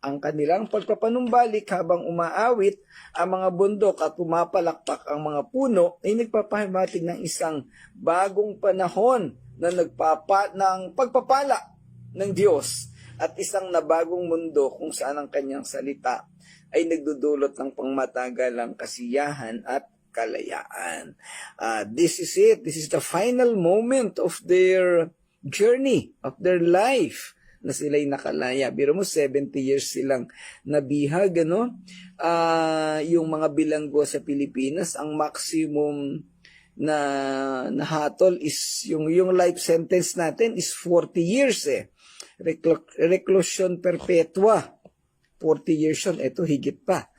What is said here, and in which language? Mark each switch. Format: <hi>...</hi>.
<tl>Ang kanilang pagpapanumbalik habang umaawit ang mga bundok at pumapalakpak ang mga puno ay nagpapahimatig ng isang bagong panahon na ng pagpapala ng Diyos at isang nabagong mundo kung saan ang kanyang salita ay nagdudulot ng pangmatagalang kasiyahan at kalayaan.</tl> <en>This is it. This is the final moment of their journey, of their life,</en> <tl>na sila'y nakalaya. Biro mo, 70 years silang nabihag, ano? Yung mga bilanggo sa Pilipinas, ang maximum na nahatol is, yung life sentence natin is 40 years eh. Reclusion perpetua. 40 years yun. Ito, higit pa.</tl>